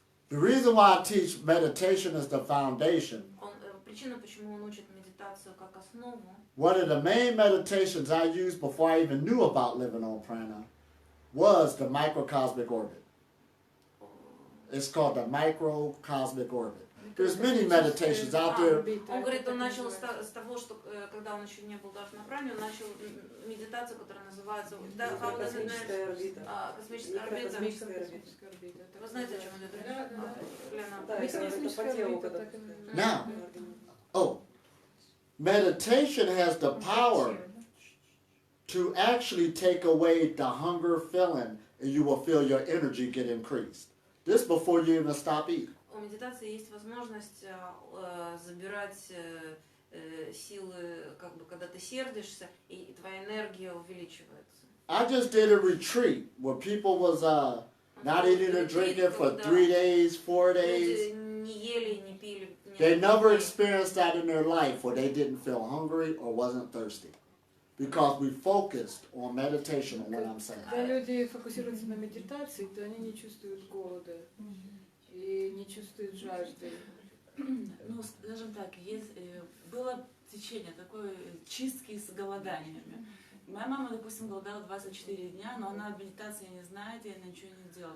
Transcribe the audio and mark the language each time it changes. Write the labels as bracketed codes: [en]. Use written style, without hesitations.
[en] the reason why I teach meditation is the foundation. [ru] Причина, почему он учит медитацию как основу, [en] One of the main meditations I used before I even knew about living on prana was the microcosmic orbit. It's called the microcosmic orbit. There's many meditations out there. [ru] он говорит, он начал с того, что когда он еще не был даже на пране, он начал медитацию, которая называется Космическая орбита. космическая орбита. Вы знаете, о чем идет речь? Лена? Да, это по телу, когда... [en] Now, meditation has the power to actually take away the hunger feeling and you will feel your energy get increased. This before you even stop eating. [ru] У медитации есть возможность забирать силы, как бы, когда ты сердишься, и твоя энергия увеличивается. [en] I just did a retreat where people was not eating or drinking for 3 days, 4 days. [ru] Люди не ели и не пили. [en] They never experienced that in their life where they didn't feel hungry or wasn't thirsty. Because we focused on meditation on what I'm saying. [ru] Когда люди фокусируются на медитации, то они не чувствуют голода и не чувствуют жажды. Ну, скажем так, было течение такой чистки с голоданиями. Моя мама, допустим, голодала 24 дня, но она медитации не знает, и она ничего не делала.